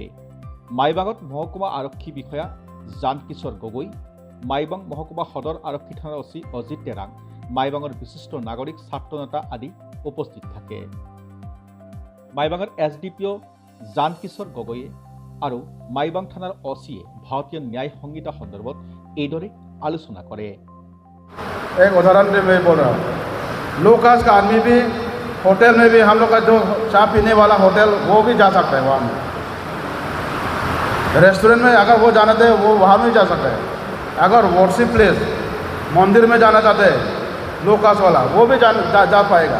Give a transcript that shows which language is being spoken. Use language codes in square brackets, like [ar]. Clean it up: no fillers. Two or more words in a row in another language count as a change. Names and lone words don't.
[as] মাইবাঙত মহকুমা আৰক্ষী বিষয়া জানকিশোৰ গগৈ, মাইবাং মহকুমা সদৰ আৰক্ষী থানাৰ OC অজিত টেৰাং, মাইবাঙৰ বিশিষ্ট নাগৰিক ছাত্ৰ নেতা আদি উপস্থিত থাকে। মাইবাঙৰ SDPO জানকিশোৰ গগৈয়ে আৰু মাইবাং থানাৰ OCয়ে ভাৰতীয় ন্যায় সংহিতা সন্দৰ্ভত এইদৰে আলোচনা কৰে। [hi] एक उदाहरण से मैं बोल रहा हूँ, [en] low caste [hi] का आदमी भी होटल में भी हम लोग का जो चाय पीने वाला होटल वो भी जा सकता है वहाँ में। रेस्टोरेंट में अगर वो जाना चाहते वो वहाँ में जा सकता है। अगर [en] worship place [hi] मंदिर में जाना चाहते हैं [en] low caste [hi] वाला वो भी जा पाएगा।